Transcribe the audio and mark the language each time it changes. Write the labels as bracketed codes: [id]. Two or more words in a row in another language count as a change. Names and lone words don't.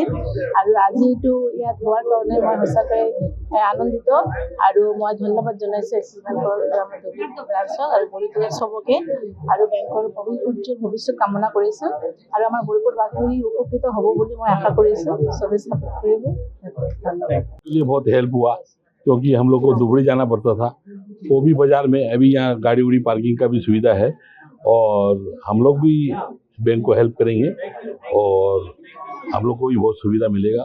[as] আৰু আজি এইটো ইয়াত হোৱাৰ কাৰণে মই সঁচাকৈ আনন্দিত আৰু মই ধন্যবাদ জনাইছোঁ এক্সিছ বেংকৰ ব্ৰাঞ্চক আৰু গৌৰীপুৰত চবকে। আৰু বেংকৰ উজ্জ্বল ভৱিষ্যত কামনা কৰিছোঁ আৰু আমাৰ গৌৰীপুৰবাসী উপকৃত হ'ব বুলি মই আশা কৰিছোঁ। চবেই সাপোৰ্ট কৰিব। [hi] लिए बहुत हेल्प हुआ, क्योंकि हम लोग को धुबुरी जाना पड़ता था। वो भी बाजार में अभी यहाँ गाड़ी उड़ी पार्किंग का भी सुविधा है और हम लोग भी बैंक को हेल्प करेंगे और हम लोग को भी बहुत सुविधा मिलेगा।